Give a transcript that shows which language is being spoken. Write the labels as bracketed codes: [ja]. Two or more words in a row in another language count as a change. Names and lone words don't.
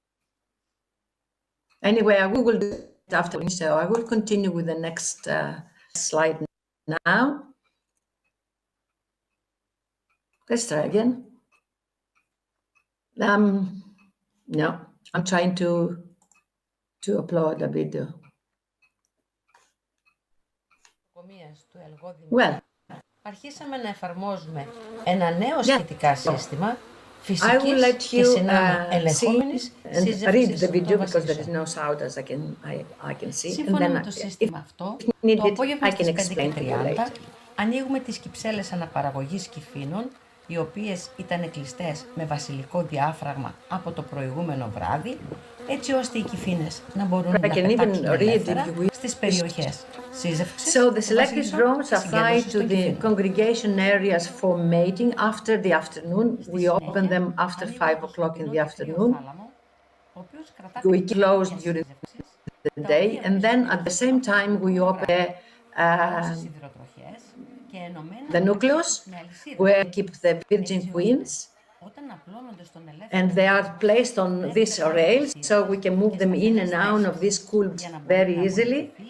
[en] Anyway, I will do it after, so I will continue with the next slide now. Let's try again. No, I'm trying to upload a video. Well, [el] αρχίσαμε να εφαρμόζουμε ένα νέο σχετικά σύστημα φυσικής και συνάμα ελεγχόμενης σύζευξης των βασιλισσών. Σύμφωνα με το σύστημα αυτό, το απόγευμα στις 5:30 ανοίγουμε τις κυψέλες αναπαραγωγής κυφήνων, οι οποίες ήταν κλειστές με βασιλικό διάφραγμα από το προηγούμενο βράδυ, έτσι ώστε οι κυφήνες να μπορούν να πετάξουν ελεύθερα στις περιοχές σύζευξης. [en] So the selected drones are fly to the congregation areas for mating after the afternoon. We open them after 5 o'clock in the afternoon. We close during the day, and then at the same time we open the nucleus where we keep the virgin queens, and they are placed on these rails, so we can move them in and out of this cool very easily.